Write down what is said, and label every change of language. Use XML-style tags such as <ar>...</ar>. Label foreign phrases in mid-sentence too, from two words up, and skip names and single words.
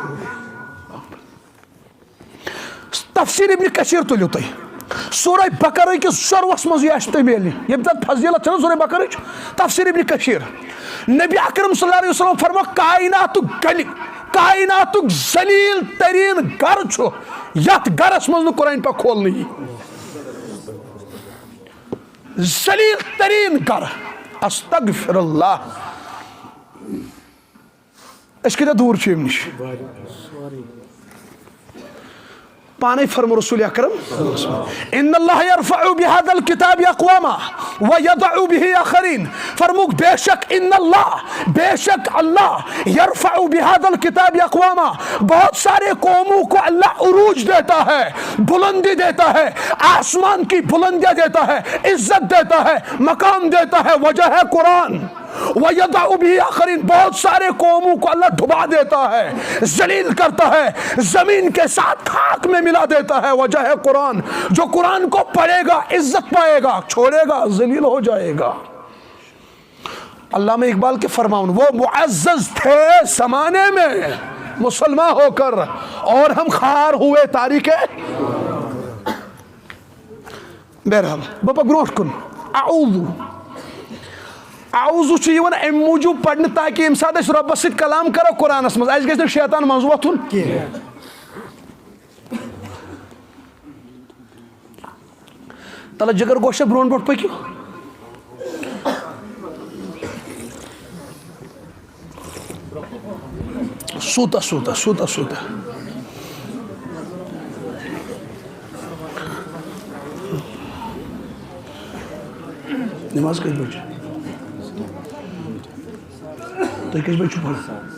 <ks>تفسیٖر ابن کثیٖر تُلِو تُہۍ سورہ بقرہ کِس شروعس منٛز یہِ آسہِ تۄہہِ میلہِ ییٚمہِ ساتہٕ فضیلت چھےٚ نا سورہ بقرٕچ تفسیٖر ابن کثیٖر نبی اکرم</ks> <ar>صلی اللہ علیہ وسلم</ar> <ks>فرمو کائناتُک ذلیٖل تریٖن گرٕ چھُ یتھ گرس منٛز نہٕ قرآن پاک کھولنہٕ یی ذلیٖل تریٖن گرٕ</ks> <ar>استغفر اللہ</ar> <ks>أسۍ کۭتیاہ دوٗر چھِ اَمہِ نِش پانے فرمو رسول اکرم</ks> <ar>ان اللہ یرفع بہذا الکتاب اقواما ویضع به آخرین</ar> <ks>فرموک بے شک</ks> <ar>اللہ یرفع بہذا الکتاب اقواما</ar> <ur>بہت سارے قوموں کو اللہ عروج دیتا ہے بلندی دیتا ہے آسمان کی بلندیاں دیتا ہے عزت دیتا ہے مقام دیتا ہے وجہ ہے قرآن</ur> <ar>وَيَضَعُ بِهِ آخَرِينَ</ar> <ur>بہت سارے قوموں کو اللہ ڈبا دیتا ہے ذلیل کرتا ہے زمین کے ساتھ خاک میں ملا دیتا ہے وجہ ہے قرآن جو قرآن کو پڑھے گا عزت پائے گا چھوڑے گا ذلیل ہو جائے گا علامہ اقبال کے فرماؤں وہ معزز تھے زمانے میں مسلمان ہو کر اور ہم خار ہوئے</ur> <ks>تاریخ بہرحال بابا گروٹ کن اعوذ چھُ یِوان اَمہِ موٗجوٗب پرنہٕ تاکہِ ییٚمہِ ساتہٕ أسۍ رۄبس سۭتۍ کلام کرو قرآنس منٛز اَسہِ گژھِ نہٕ شیطان منٛز وۄتھُن کینٛہہ تلہٕ جگر گوشا برونٛٹھ برونٛٹھ پٔکِو سوٗتہ نماز کٔژِ بجہِ تُہۍ کٔژِ بجہِ چھُو پران</ks>